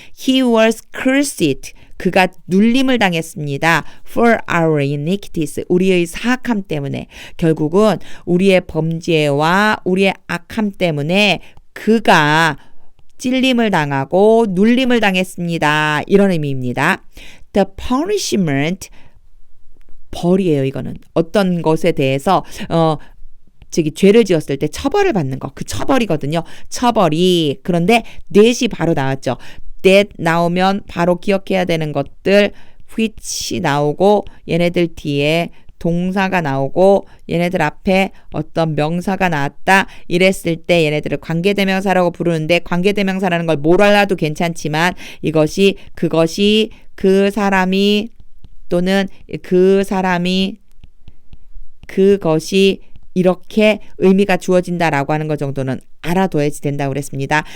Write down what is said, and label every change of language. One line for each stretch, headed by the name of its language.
English: He was cursed.
Korean: 그가 눌림을 당했습니다.
English: For our iniquities.
Korean: 우리의 사악함 때문에. 결국은 우리의 범죄와 우리의 악함 때문에 그가 찔림을 당하고 눌림을 당했습니다. 이런 의미입니다.
English: The punishment
Korean: 벌이에요. 이거는 어떤 것에 대해서 죄를 지었을 때 처벌을 받는 거, 그 처벌이거든요. 처벌이. 그런데 that이 바로 나왔죠. that 나오면 바로 기억해야 되는 것들 which 나오고 얘네들 뒤에 동사가 나오고 얘네들 앞에 어떤 명사가 나왔다 이랬을 때 얘네들을 관계대명사라고 부르는데 관계대명사라는 걸 몰라도 괜찮지만 이것이 그것이 그 사람이 또는 그 사람이 그것이 이렇게 의미가 주어진다라고 하는 것 정도는 알아둬야지 된다고 그랬습니다.